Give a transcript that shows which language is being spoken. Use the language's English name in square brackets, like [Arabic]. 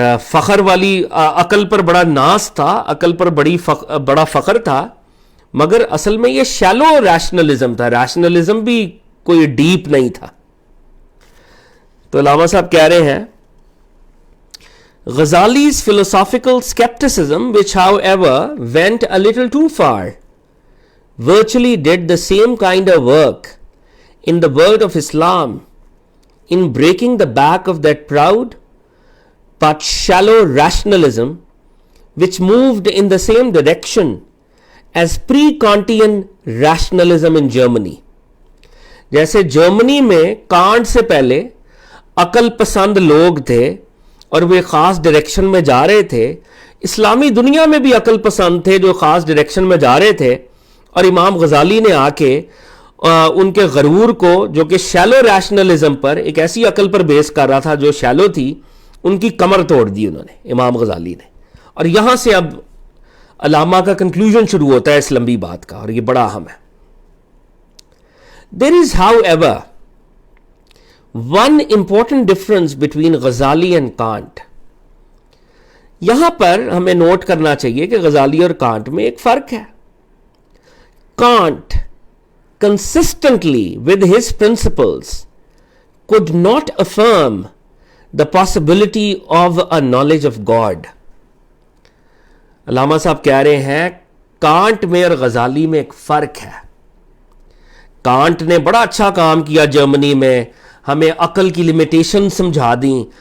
[Urdu] فخر والی عقل پر بڑا ناز تھا, عقل پر بڑا فخر تھا, مگر اصل میں یہ شیلو ریشنلزم تھا, ریشنلزم بھی کوئی ڈیپ نہیں تھا. تو علامہ صاحب کہہ رہے ہیں [English] Ghazali's philosophical skepticism, which however went a little too far, virtually did the same kind of work in the world of Islam in breaking the back of that proud but shallow rationalism which moved in the same direction as pre-Kantian rationalism in Germany. [Urdu] جیسے جرمنی میں can't say پہلے عقل پسند لوگ تھے اور وہ خاص ڈائریکشن میں جا رہے تھے, اسلامی دنیا میں بھی عقل پسند تھے جو خاص ڈائریکشن میں جا رہے تھے, اور امام غزالی نے آ کے ان کے غرور کو جو کہ شیلو ریشنلزم پر ایک ایسی عقل پر بیس کر رہا تھا جو شیلو تھی, ان کی کمر توڑ دی انہوں نے, امام غزالی نے. اور یہاں سے اب علامہ کا کنکلوژن شروع ہوتا ہے اس لمبی بات کا, اور یہ بڑا اہم ہے. [English] There is however one important difference between Ghazali and Kant. [Urdu] یہاں پر ہمیں نوٹ کرنا چاہیے کہ غزالی اور کانٹ میں ایک فرق ہے. [English] Kant, consistently with his principles, could not affirm the possibility of a knowledge of God. [Urdu] علامہ صاحب کہہ رہے ہیں کانٹ میں اور غزالی میں ایک فرق ہے. کانٹ نے بڑا اچھا کام کیا جرمنی میں, ہمیں عقل کی لمیٹیشن سمجھا دیں.